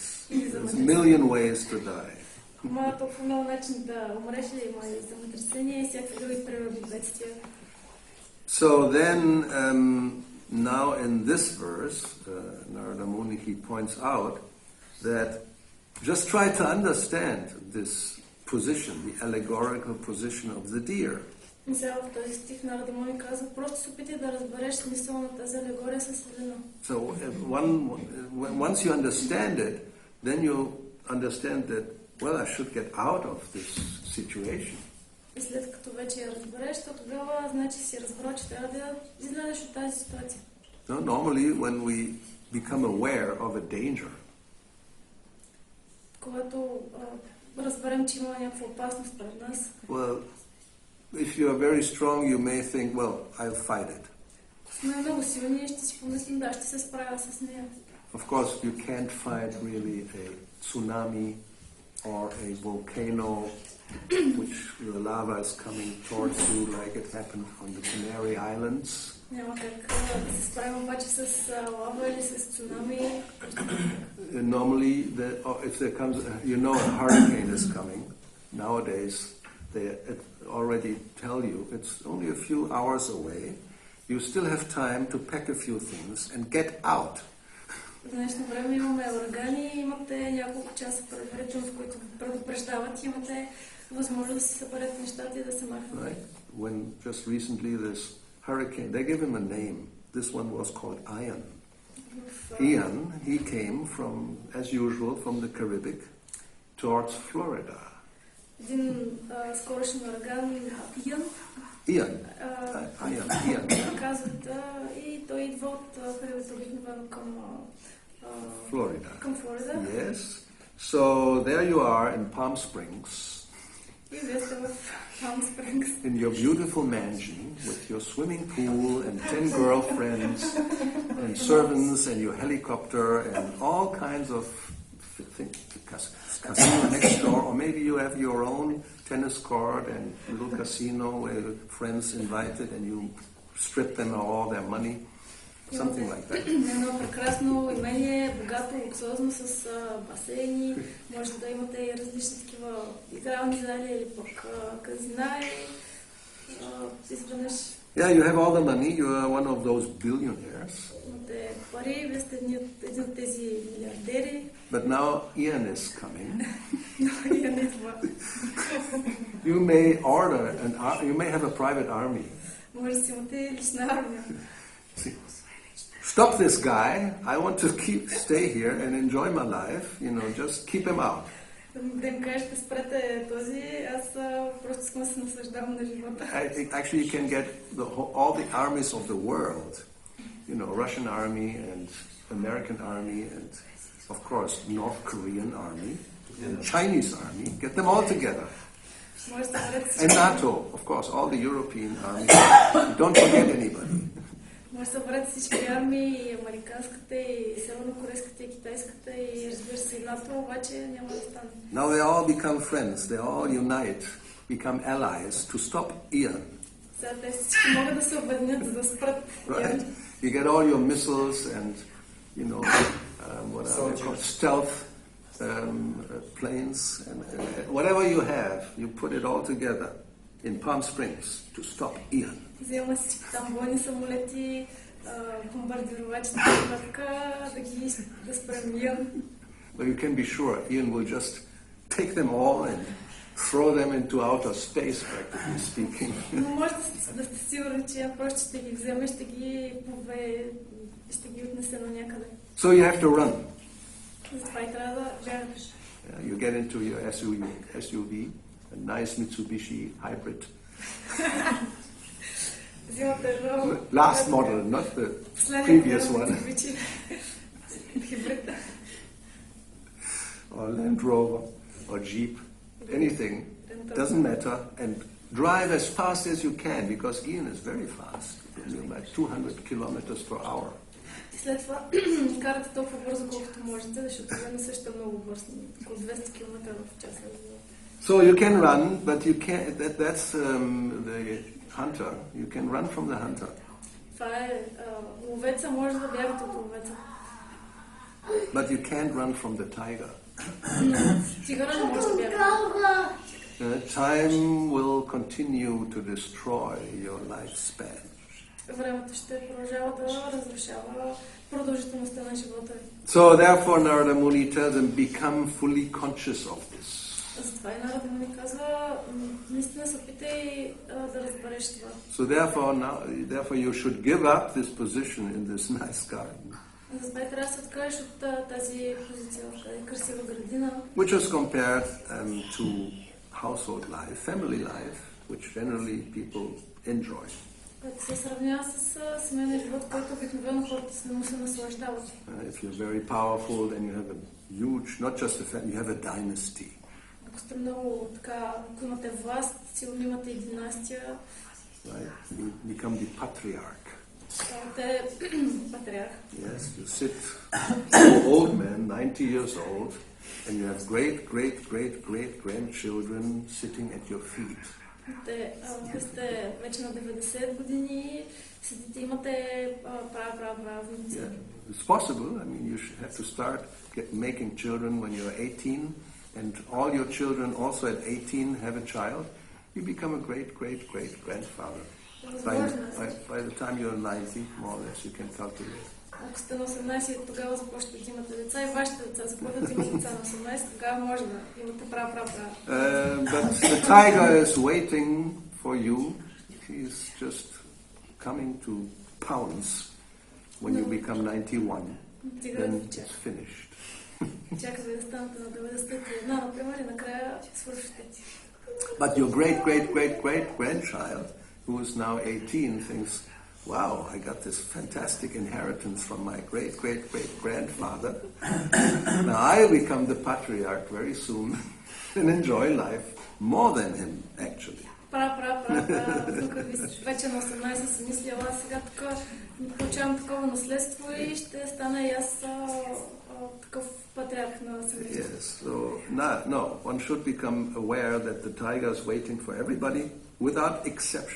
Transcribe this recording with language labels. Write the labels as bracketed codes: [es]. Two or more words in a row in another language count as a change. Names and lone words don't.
[en] There's a million ways to die. [bg] Има толкова много начин да умреш, има и земетресение и всякакви други природни бедствия. [en] So then, now in this verse, Narada Muni, he points out that just try to understand this position, the allegorical position of the deer. [bg] И сега в този стих Нарада Муни казва, просто се опитай да разбереш смисъла на тази алегория със Елена. [en] So once you understand it, then you understand that, well, I should get out of this situation. [bg] И след като вече я разбереш, то тогава значи си разбрал, че трябва да излезеш от тази ситуация. [en] So normally when we become aware of a danger, [bg] когато разберем, че има някаква опасност пред нас, [en] well, if you are very strong, you may think, well, I'll fight it. [bg] сме много силни и ще си помислим, да, ще се справя с нея. [en] Of course, you can't fight really a tsunami or a volcano which the lava is coming towards you like it happened on the Canary Islands. [bg] Няма как да се справим обаче с лава или с цунами. [en] Normally, if there comes, a hurricane is coming. Nowadays, they already tell you it's only a few hours away. You still have time to pack a few things and get out. [bg] В днешно време имаме урагани, имате няколко часа предварително, в които предупреждават, имате възможност да си съберете нещата и да се махнете. [en] Right? When just recently this hurricane, they give him a name. This one was called Ian. Ian, he came from, as usual, from the Caribbean towards Florida. [bg] Един скорошен ураган, Ian. казват, и той идва от Карибите обикновено към Florida. Към Флорида. [en] Yes. So there you are in Palm Springs. [bg] И вие сте в Palm Springs. [en] In your beautiful mansion with your swimming pool and 10 girlfriends and servants and your helicopter and all kinds of things. Casino next door, or maybe you have your own tennis court and little casino where friends invited and you strip them of all their money. something like that. [bg] Едно прекрасно имение, богато, луксозно, с басейни. Може да имате и различни такива игрални зали или пък казина и изведнъж. [en] Yeah, you have all the money. You are one of those billionaires. [bg] Имате пари, вие сте един от тези милиардери. [en] But now Ian is coming. [bg] Но Иан идва. [en] You may order you may have a private army. [bg] Може да си имате лична армия. [en] See, stop this guy. I want to stay here and enjoy my life. Just keep him out. [bg] Да им кажете, спрете този, аз просто искам да се наслаждавам на живота. [en] Actually, you can get all the armies of the world. Russian army and American army and, of course, North Korean army and Chinese army. Get them all together. And NATO, of course, all the European armies. Don't forget anybody. [bg] Може да съберете всички армии, и американската, и севернокорейската, и китайската, и разбира се и НАТО, обаче няма да стане. [en] Now they all become friends. They all unite, become allies to stop Ian. [bg] Сега те всички могат да се обединят, за да спрат Иан. [en] You get all your missiles and, what are they called? Stealth planes and whatever you have, you put it all together in Palm Springs to stop Ian. [bg] Взема всички там бойни самолети, бомбардировачите, да спрем Иан. [en] But you can be sure Ian will just take them all and throw them into outer space, practically speaking. [bg] Но може да сте сигурни, че Иан просто ще ги вземе, ще ги повее, ще ги отнесе на някъде. [en] So you have to run. [bg] Затова и трябва да бягаш. [en] You get into your SUV, a nice Mitsubishi hybrid. Last model, not the previous one. Or Land Rover, or Jeep, anything, doesn't matter, and drive as fast as you can, because Ian is very fast, like 200 kilometers per hour. [bg] След това карате толкова бързо, колкото можете, защото Иан също е много бърз, около 200 км в час. [en] So you can run, but you can't. That's the hunter. You can run from the hunter. [bg] Това е ловеца, може да бягате от ловеца. [en] But you can't run from the tiger. [bg] Тигъра не може да бяга. [en] Time will continue to destroy your lifespan. [bg] Времето ще продължава да разрушава продължителността на живота. [en] So therefore Narada Muni tells them, become fully conscious of this. [bg] Затова и Нарада Муни казва, наистина се опитай да разбереш това. [en] So therefore you should give up this position in this nice garden. [bg] Затова и трябва да се откажеш от тази позиция в тази красива градина. [en] Which is compared to household life, family life, which generally people enjoy. [bg] Което се сравнява с семейния живот, който обикновено хората се наслаждават. [en] If you're very powerful, then you have a huge, not just a family, you have a dynasty. [bg] Ако сте много така, ако имате власт, сигурно имате и династия. [en] Right? You become the patriarch. [bg] Ставате патриарх. [en] Yes, you sit, an old man, 90 years old, and you have great grandchildren sitting at your feet. [bg] Те сте вече на 90 години, седите, имате правници. [en] It's possible. I mean, you should have to start making children when you're 18, and all your children also at 18 have a child. You become a great grandfather. By the time you're 90, more or less, you can calculate. [bg] Ако сте на 18, тогава започвате да имате деца и вашите деца започват да имат деца на 18, тогава може да имате [en] But the tiger is waiting for you. He's just coming to pounce when you become 91. Then it's finished. [bg] Чака да станете на 91, например, и накрая свършите. [en] But your great grandchild, who is now 18, thinks, wow, I got this fantastic inheritance from my great grandfather. Now I'll become the patriarch very soon and enjoy life more than him, actually. [bg] Тук вече на 18 си мисля, аз сега тук получавам такова наследство и ще стана и аз такъв патриарх на семейството. [en] Yes, so no, one should become aware that the tiger is waiting for everybody without exception.